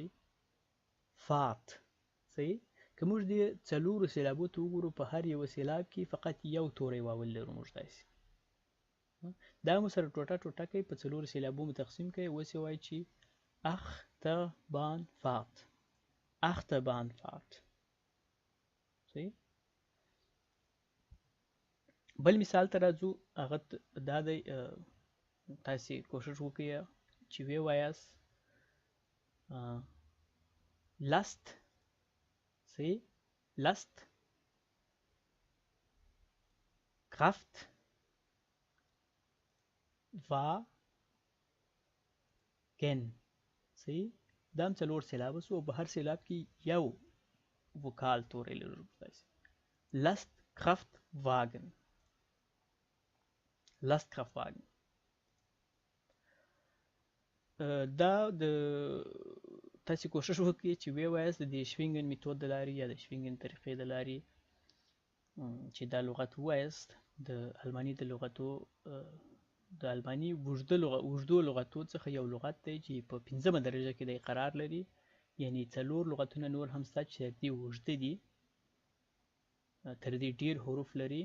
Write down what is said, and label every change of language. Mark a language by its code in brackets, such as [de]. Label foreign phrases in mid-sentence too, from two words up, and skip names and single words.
[ps] فات صحیح که موږ دې څلورو سیلابو ته وګورو په هر یو سیلاب کې فقط یو توری واول لرو موږ تاسې دا مو سره ټوټه ټوټه کوي په څلورو سیلابو مو تقسیم کوي اوس یې وایي چې اختبانفات صحیح. بل مثال ته راځو هغه دا دی تاسې کوشش وکړئ چې ویې وایاست لاست صحیح [de] Last Kraft Wagen [ps] صحیح دا هم څلور سیلابه سو او په هر سیلاب کې یو وکال توری لرو تاسې. [de] Last Kraft Wagen [ps] دا د تاسې کوشش وکړئ چې ویې وایاست د شوینګن میتود د لارې یا د شوینګن طریقې د لارې چې دا لغت ووایاست د الماني د لغتو د الماني اوږدو لغتو څخه یو لغت دی چې په 5مه درجه کې دی قرار لري یعنی څلور لغتونه نور هم شته چې تر دې اوږده دي تر دې ډېر حروف لري.